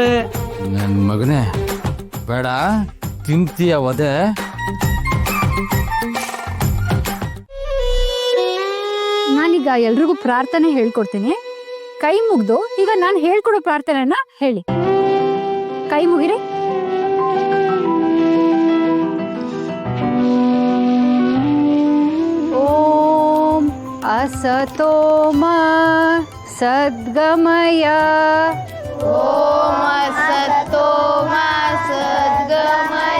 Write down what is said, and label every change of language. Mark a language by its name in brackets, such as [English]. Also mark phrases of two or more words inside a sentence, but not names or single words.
[Kannada] ನನ್ ಮಗನೇ, ಬೇಡ ತಿಂತೀಯ ಒದೆ. ನಾನೀಗ ಎಲ್ರಿಗೂ ಪ್ರಾರ್ಥನೆ ಹೇಳ್ಕೊಡ್ತೀನಿ. ಕೈ ಮುಗ್ದು ಈಗ ನಾನು ಹೇಳ್ಕೊಡೋ ಪ್ರಾರ್ಥನೆನ ಹೇಳಿ. ಕೈ ಮುಗಿರಿ. [Sanskrit] ಓಂ असतो मा सद्गमय। ಓಂ ಅಸತೋ ಮಾ ಸದ್ಗಮಯ.